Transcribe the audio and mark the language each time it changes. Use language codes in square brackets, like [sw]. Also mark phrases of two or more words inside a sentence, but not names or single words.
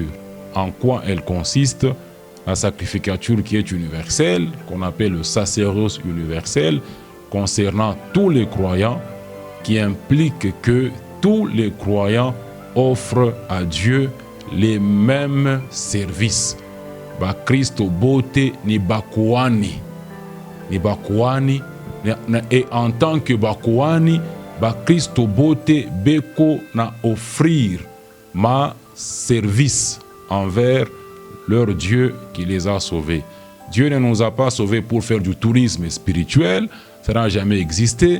[fr] En quoi elle consiste? La sacrificature qui est universelle, qu'on appelle le sacerdoce universel, concernant tous les croyants, qui implique que tous les croyants offrent à Dieu les mêmes services. [sw] Ba Christo bote ni bakuani. Ni bakuani, [fr] et en tant que bakuani, [sw] ba Christo bote beko na [fr] offrir ma service envers leur Dieu qui les a sauvés. Dieu ne nous a pas sauvés pour faire du tourisme spirituel, ça n'a jamais existé.